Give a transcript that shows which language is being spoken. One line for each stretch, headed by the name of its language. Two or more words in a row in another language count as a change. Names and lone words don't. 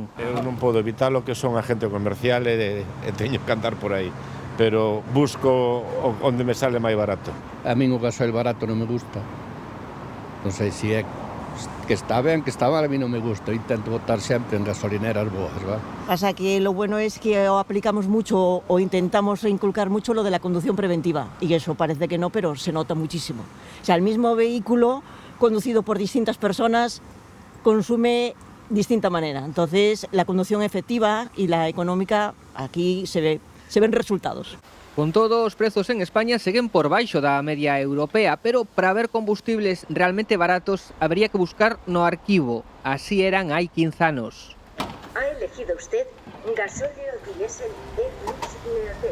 Galician: Eu non podo evitar lo que son agente comercial e teño que andar por aí, pero busco onde me sale máis barato. A min o gasoil barato non me gusta. Non sei se é que está ben, que está mal, a mí non me gusta. Intento botar sempre en gasolineras boas,
Spanish: ¿va? Pasa que lo bueno es que aplicamos mucho o intentamos inculcar mucho lo de la conducción preventiva y eso parece que no, pero se nota muchísimo. O sea, el mismo vehículo conducido por distintas personas consume distinta manera. Entonces, la conducción efectiva y la económica aquí se ven resultados.
Galician: Con todo, os prezos en España seguen por baixo da media europea, pero para ver combustibles realmente baratos habría que buscar no arquivo. Así eran hai 15 anos.
Spanish: Ha elegido usted gasóleo diésel E-Plus Neocet.